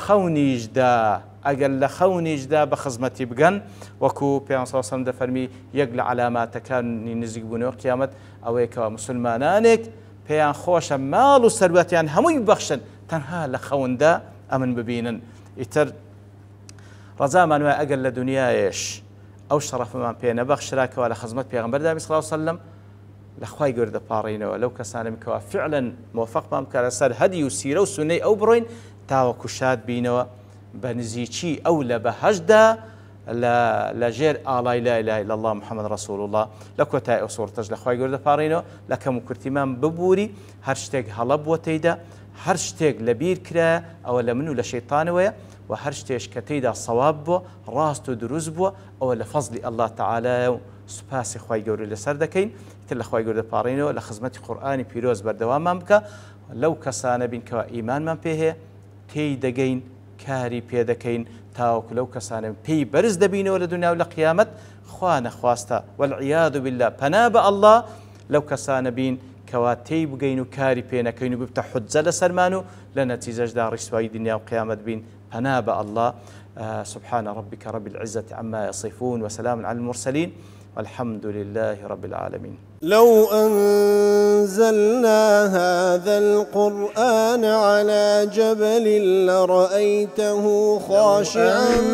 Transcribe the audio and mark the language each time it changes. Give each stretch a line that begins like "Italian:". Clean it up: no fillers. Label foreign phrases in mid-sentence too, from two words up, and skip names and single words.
Central Kurdish: لە خەونیشدا بە خزمەتی بگەن وەکو پێغەمبەر
Arabic: صلی الله علیه وسلم
Central Kurdish: دەفەرمی یەک لە علاماتەکانی نزیک بوونەوە قیامەت ئەوەیە کە مسلمانانێک پێیان خۆشە ماڵ و سەروەتیان هەمووی ببەخشن تەنها لە خەوندا ئەمن ببینن ئیتر ڕەزامان وایە ئەگەر لە دنیایش ئەو شەڕەفمان پێ نەبەخشراکەوە لە خزمەت پێغەمبەر
Arabic: صلی الله علیه وسلم
Central Kurdish: لەخوای گەورە دەپاڕینەوە لەو کەسانم کەوا فعلا موفقمان بکە لەسەر هەدی و سیرە و سونەی ئەو بڕۆین تاوەکو شاد بینەوە بە نزیکی ئەو لە بەهەشدا لەژێر ئاڵای
Arabic: لا إله إلا الله محمد رسول الله
Central Kurdish: لە کۆتای ئەو سوورتەش لەخوای گەورە دەپاڕینەوە لە کەم و کورتیمان ببووری هەر شتێک هەڵە بووە تێیدا هەر شتێک لەبیر کرا ئەوە لە من و لە شەیطانەوەیە و هەر شتێش کە تێیدا سەواب بووە ڕاست و دروست بووە ئەوە لە فەزلی
Arabic: الله تعالى
Central Kurdish: و سوپاسی خوای گەورە لەسەر دەکەین تر لە خوای گەورە دەپاڕینەوە لە خزمەتی قورئانی پیرۆز بەردەواممان بکە لەو کەسانە بین کەوا ئیمانمان پێ هەیە تێی دەگەین کاری پێ دەکەین تاوەکو لەو کەسانە پێی بەرز دەبینەوە لە دنیا و لە قیامەت خوا نەخواستە
Arabic: والعیاذ بالله
Central Kurdish: پەنا بە الله لەو کەسانە بین کەوا تێی بگەین و کاری پێ نەکەین و ببتە حجە لەسەرمان و لە نەتیجەشدا ڕیسوایی دنیا و قیامەت بین پەنا بە الله
Arabic: سبحان ربك رب العزة عما يصفون وسلام على المرسلين والحمد لله رب العالمين. لو أنزلنا هذا القرآن على جبل لرأيته خاشعا